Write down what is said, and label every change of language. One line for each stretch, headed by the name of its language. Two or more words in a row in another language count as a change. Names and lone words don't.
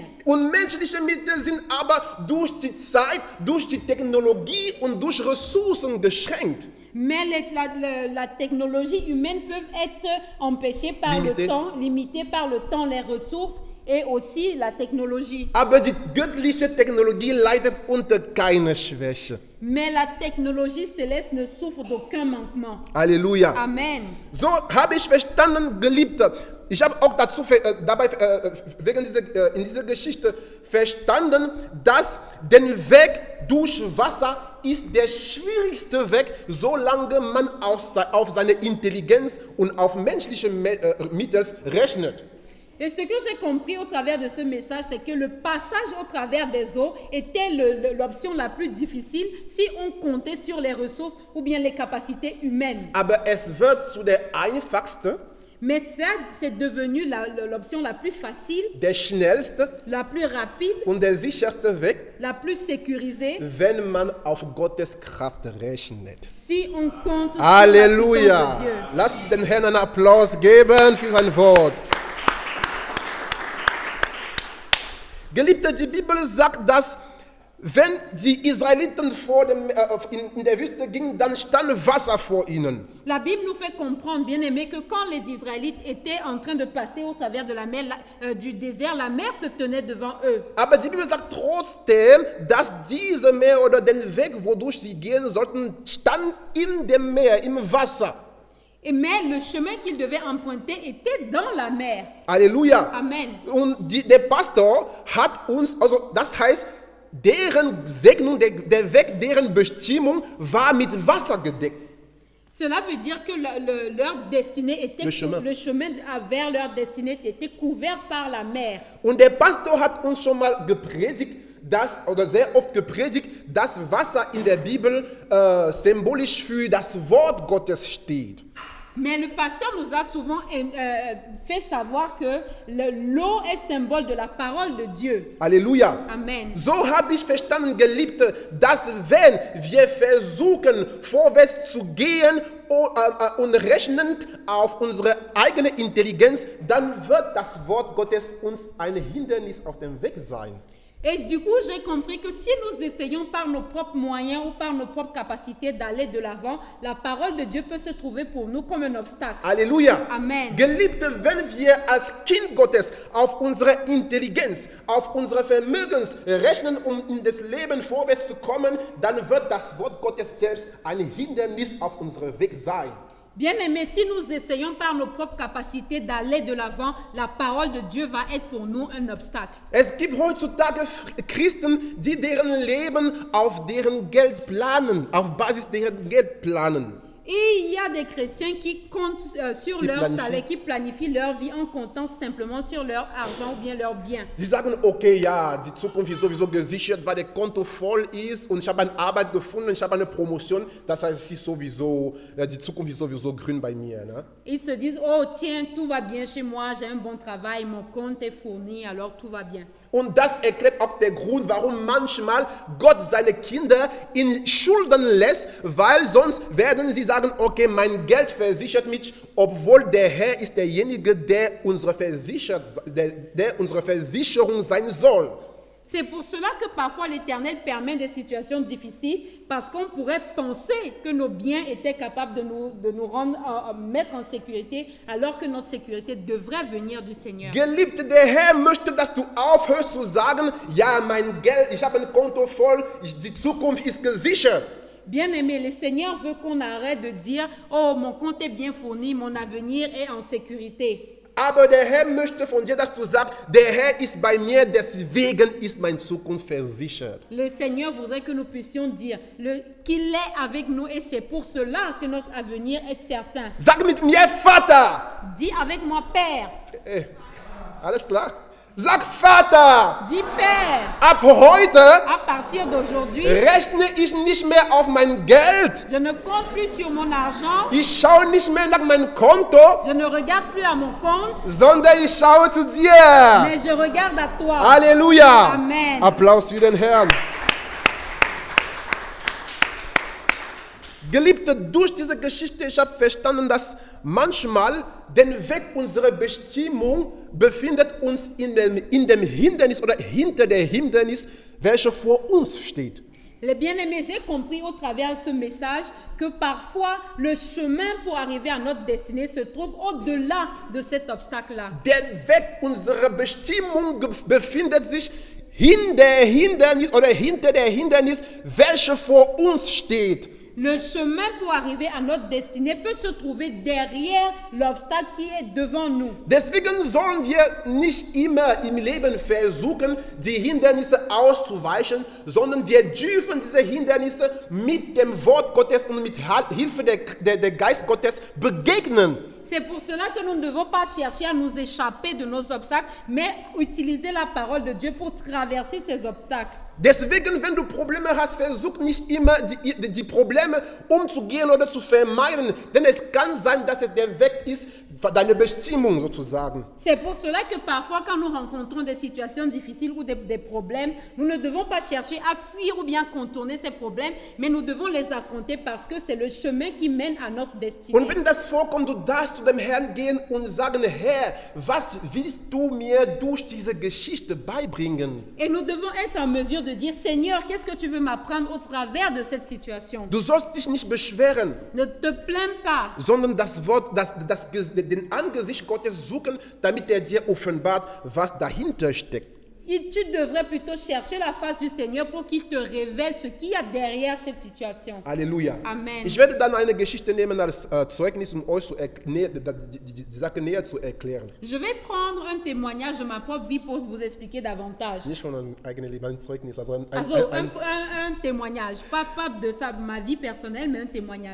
German: Und menschliche Mittel sind aber durch die Zeit, durch die Technologie und durch Ressourcen beschränkt.
French: Mais la technologie humaine peut être empêchée par Limitée. le temps, limitée par le temps, les ressources et aussi la technologie.
German: Aber die göttliche Technologie leidet unter keiner Schwäche.
French: Mais la technologie céleste ne souffre d'aucun manquement.
German: Halleluja.
French: Amen.
German: So habe ich verstanden, Geliebte. Ich habe auch dazu in dieser Geschichte verstanden, dass der Weg durch Wasser ist der schwierigste Weg, solange man auf seine Intelligenz und auf menschliche Mittel rechnet.
French: Et ce que j'ai compris au travers de ce message, c'est que le passage au travers des eaux était l'option la plus difficile si on comptait sur les ressources ou bien les capacités humaines.
German: Aber es wird zu der einfachste,
French: Mais ça, c'est devenu l'option la plus facile,
German: der schnellste
French: la plus rapide,
German: und der sicherste Weg,
French: la plus sécurisée,
German: wenn man auf Gottes Kraft rechnet.
French: si on compte sur la puissance
German: Halleluja!
French: de Dieu.
German: Lass den Herrn einen Applaus geben für sein Wort. Geliebte, die Bibel sagt, dass wenn die Israeliten in der Wüste gingen, dann stand Wasser vor ihnen.
French: La Bible nous fait comprendre, bien aimé, que quand les Israélites étaient en train de passer au travers de la mer, du désert, la mer se tenait devant eux.
German: Aber die Bibel sagt trotzdem, dass diese Meer oder den Weg, wodurch sie gehen sollten, stand in dem Meer, im Wasser.
French: Mais le chemin qu'ils devaient emprunter était dans la mer.
German: Halleluja.
French: Amen.
German: Und der Pastor hat uns, also das heißt, deren Segnung, der Weg, deren Bestimmung war mit Wasser gedeckt.
French: Cela veut dire que leur destinée était Le chemin. vers leur destinée était couvert par la mer.
German: Und der Pastor hat uns schon mal gepredigt, sehr oft gepredigt, dass Wasser in der Bibel symbolisch für das Wort Gottes steht.
French: Mais le pasteur nous a souvent fait savoir que l'eau est symbole de la parole de Dieu.
German: Halleluja.
French: Amen.
German: So habe ich verstanden, Geliebte, dass wenn wir versuchen, vorwärts zu gehen und rechnend auf unsere eigene Intelligenz, dann wird das Wort Gottes uns ein Hindernis auf dem Weg sein.
French: Et du coup, j'ai compris que si nous essayons par nos propres moyens ou par nos propres capacités d'aller de l'avant, la parole de Dieu peut se trouver pour nous comme un obstacle.
German: Halleluja.
French: Amen.
German: Geliebte, wenn wir als Kind Gottes auf unsere Intelligenz, auf unsere Vermögens rechnen, um in das Leben vorwärts zu kommen, dann wird das Wort Gottes selbst ein Hindernis auf unserem Weg sein.
French: Bien-aimés, si nous essayons par nos propres capacités d'aller de l'avant, la parole de Dieu va être pour nous un obstacle.
German: Es gibt heutzutage Christen, die deren Leben auf deren Geld planen, auf Basis deren Geld planen.
French: Et il y a des chrétiens qui comptent sur Qui leur planifient. salaire, qui planifient leur vie en comptant simplement sur leur argent ou bien leurs biens.
German: Sie sagen, okay, ja, die Zukunft ist sowieso gesichert, weil der Konto voll ist und ich habe eine Arbeit gefunden, ich habe eine Promotion, das heißt, es ist sowieso, die Zukunft ist sowieso grün bei mir. Ne?
French: Ils se disent, oh tiens, tout va bien chez moi, j'ai un bon travail, mon compte est fourni, alors tout va bien.
German: Und das erklärt auch den Grund, warum manchmal Gott seine Kinder in Schulden lässt, weil sonst werden sie sagen, okay, mein Geld versichert mich, obwohl der Herr ist derjenige, der unsere Versicherung sein soll.
French: C'est pour cela que parfois l'Éternel permet des situations difficiles parce qu'on pourrait penser que nos biens étaient capables de nous rendre, mettre en sécurité alors que notre sécurité devrait venir du Seigneur.
German: Geliebte, der Herr möchte, dass du aufhörst zu sagen, ja, mein Geld, ich habe ein Konto voll, die Zukunft ist gesichert.
French: Bien-aimé, le Seigneur veut qu'on arrête de dire « Oh, mon compte est bien fourni, mon avenir est en sécurité ».
German: Aber der Herr möchte von dir, dass du sagst, der Herr ist bei mir, deswegen ist meine Zukunft versichert.
French: Le Seigneur voudrait que nous puissions dire qu'il est avec nous et c'est pour cela que notre avenir est certain.
German: Sag mit mir, Vater.
French: Dis avec moi, Père.
German: Alles klar? Sag Vater.
French: Dis Père.
German: Ab heute
French: À partir d'aujourd'hui,
German: rechne ich nicht mehr auf mein Geld.
French: je ne compte plus sur mon argent.
German: Ich schaue nicht mehr nach meinem Konto,
French: Je ne regarde plus à mon compte,
German: sondern ich schaue zu dir.
French: mais je regarde à toi.
German: Halleluja.
French: Amen.
German: Applaus für den Herrn. Geliebte, durch diese Geschichte, ich habe verstanden, dass manchmal der Weg unserer Bestimmung befindet uns in dem Hindernis oder hinter der Hindernis, welche vor uns steht.
French: Les bien-aimés, j'ai compris au travers de ce message que parfois le chemin pour arriver à notre destinée se trouve au-delà de cet obstacle-là.
German: Der Weg unserer Bestimmung befindet sich hinter der Hindernis, welche vor uns steht.
French: Le chemin pour arriver à notre destinée peut se trouver derrière l'obstacle qui est devant nous.
German: Deswegen sollen wir nicht immer im Leben versuchen, die Hindernisse auszuweichen, sondern wir dürfen diese Hindernisse mit dem Wort Gottes und mit Hilfe der Geist Gottes begegnen.
French: C'est pour cela que nous ne devons pas chercher à nous échapper de nos obstacles, mais utiliser la parole de Dieu pour traverser ces obstacles.
German: Deswegen, wenn du Probleme hast, versuch nicht immer die Probleme umzugehen oder zu vermeiden, denn es kann sein, dass es der Weg ist, deine Bestimmung sozusagen.
French: C'est pour cela que parfois, quand nous rencontrons des situations difficiles ou des problèmes, nous ne devons pas chercher à fuir ou bien contourner ces problèmes, mais nous devons les affronter parce que c'est le chemin qui mène à notre destinée.
German: Und wenn das vorkommt, du darfst zu dem Herrn gehen und sagen, Herr, was willst du mir durch diese Geschichte beibringen?
French: Et nous devons être en mesure de dire, Seigneur, qu'est-ce que tu veux m'apprendre au travers de cette situation?
German: Du sollst dich nicht beschweren,
French: Ne te plains pas,
German: sondern das Wort, den Angesicht Gottes suchen, damit er dir offenbart, was dahinter steckt.
French: et tu devrais plutôt chercher la face du Seigneur pour qu'il te révèle ce qu'il y a derrière cette situation.
German: Halleluja.
French: Amen.
German: Ich werde dann eine Geschichte nehmen als Zeugnis, um euch die Sache näher zu erklären.
French: Je vais prendre un témoignage de ma propre vie pour vous expliquer davantage.
German: Nicht von einem eigenen Leben, ein Zeugnis, also Also,
French: un témoignage, pas de ça, ma vie personnelle, mais un témoignage.